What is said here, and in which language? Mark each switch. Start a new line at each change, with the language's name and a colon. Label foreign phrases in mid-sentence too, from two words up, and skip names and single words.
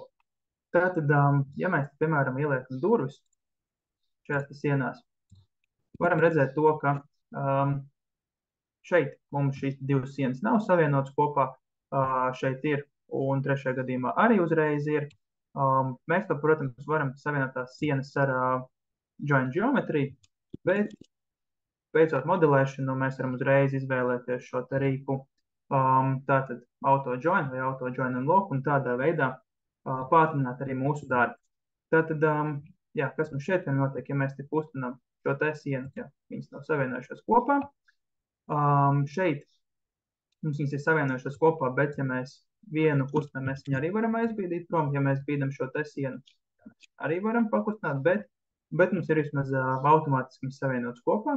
Latvian: Tātad, ja mēs, piemēram, ieliekam durvis šajās sienās, varam redzēt to, ka šeit mums šīs divas sienas nav savienotas kopā, šeit ir, un trešajā gadījumā arī uzreiz ir. Mēs to, protams, varam savienot tās sienas ar join geometriju, bet veicot modelēšanu, mēs varam uzreiz izvēlēties šo te rīku, tātad
English: auto join
Latvian: vai
English: auto join and lock,
Latvian: un tādā veidā pātrināt arī mūsu darbu. Tātad, jā, kas mums šeit notiek, ja mēs te kustinām šo te sienu, ja viņas nav savienojušās kopā. Šeit mums viņas ir savienojušās kopā, bet ja mēs vienu kustinām, mēs viņu arī varam aizbīdīt prom, ja mēs bīdam šo te sienu, arī varam pakustināt, bet mums ir vismaz automātiski viņas savienotas kopā.